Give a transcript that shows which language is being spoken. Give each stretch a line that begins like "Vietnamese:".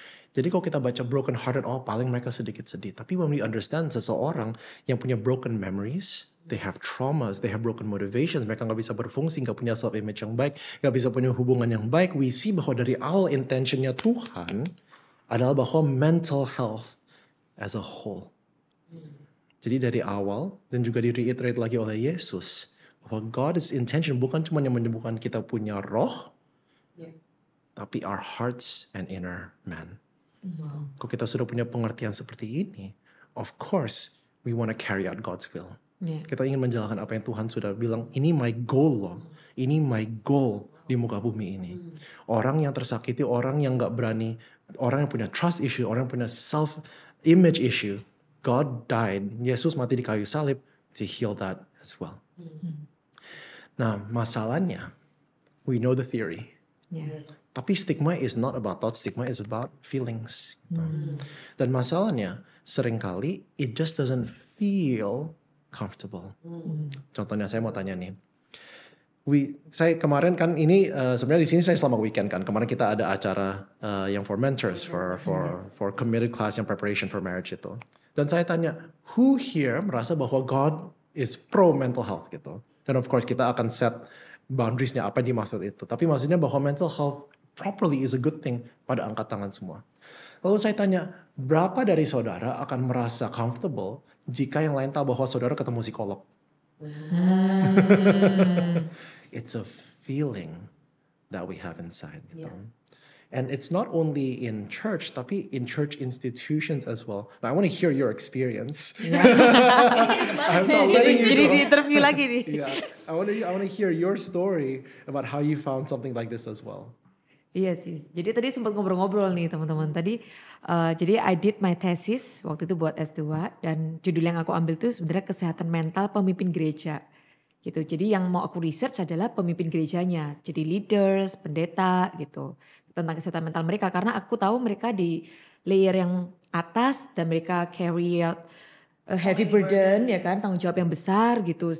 Indonesian: Jadi kalau kita baca
English: broken hearted,
Indonesian: paling mereka sedikit sedih. Tapi when we understand seseorang yang punya broken memories,
English: they have traumas, they have broken motivations,
Indonesian: mereka nggak bisa berfungsi, nggak punya self-image yang baik, nggak bisa punya hubungan yang baik, we see bahwa dari awal intentionnya Tuhan adalah bahwa
English: mental health as a whole.
Indonesian: Jadi dari awal, dan juga di-reiterate lagi oleh Yesus, bahwa God's intention bukan cuma yang menyembuhkan kita punya roh, tapi
English: our hearts and inner man.
Indonesian: Kalau kita sudah punya pengertian seperti ini,
English: of course we want to carry out God's will. Yeah.
Indonesian: Kita ingin menjalankan apa yang Tuhan sudah bilang, ini my goal loh. Ini my goal di muka bumi ini. Orang yang tersakiti, orang yang gak berani, orang yang punya trust issue, orang yang punya self-image issue.
English: God died,
Indonesian: Yesus mati di kayu salib
English: to heal that as well.
Indonesian: Nah, masalahnya,
English: we know the theory. Yeah. Tapi stigma is not about thought, stigma is about feelings. Gitu.
Indonesian: Dan masalahnya, seringkali
English: it just doesn't feel comfortable.
Indonesian: Contohnya saya mau tanya nih. Saya kemarin kan ini sebenarnya di sini saya selama weekend kan. Kemarin kita ada acara yang for mentors, for committed class yang preparation for marriage itu. Dan saya tanya, who here merasa bahwa
English: God is pro mental health
Indonesian: gitu. Dan of course kita akan set boundariesnya apa yang dimaksud itu. Tapi maksudnya bahwa
English: mental health properly is a good thing,
Indonesian: pada angkat tangan semua. Lalu saya tanya, berapa dari saudara akan merasa comfortable jika yang lain tahu bahwa saudara ketemu psikolog?
English: It's a feeling that we have inside. Gitu. And it's not only in church, tapi in church institutions as well. Now, I want to hear your experience. I'm not letting you
Indonesian: Jadi
English: go.
Indonesian: di interview lagi nih.
English: Yeah, I want to hear your story about how you found something like this as well.
Indonesian: Iya sih. Jadi tadi sempat ngobrol-ngobrol nih teman-teman. Tadi jadi
English: I did my thesis
Indonesian: waktu itu buat S2 dan judul yang aku ambil tuh sebenarnya kesehatan mental pemimpin gereja. Gitu. Jadi yang mau aku research adalah pemimpin gerejanya. Jadi leaders, pendeta gitu. Tentang kesehatan mental mereka karena aku tahu mereka di layer yang atas dan mereka
English: carry out a heavy burden
Indonesian: ya kan, tanggung jawab yang besar gitu.